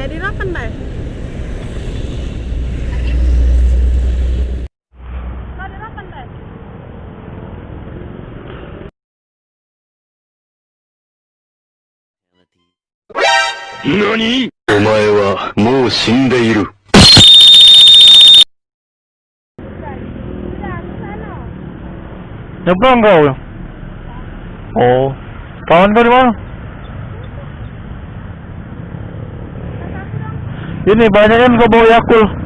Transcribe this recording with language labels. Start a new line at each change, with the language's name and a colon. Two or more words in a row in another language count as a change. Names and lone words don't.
Indonesian: kapan, Bay? Lari kapan, Bay?
Japanese: NANI? お前はもう死んでいる。
Indonesian: Nyebrang kau? Oh, kawan kau di mana? Ini banyak kan kau bawa Yakul.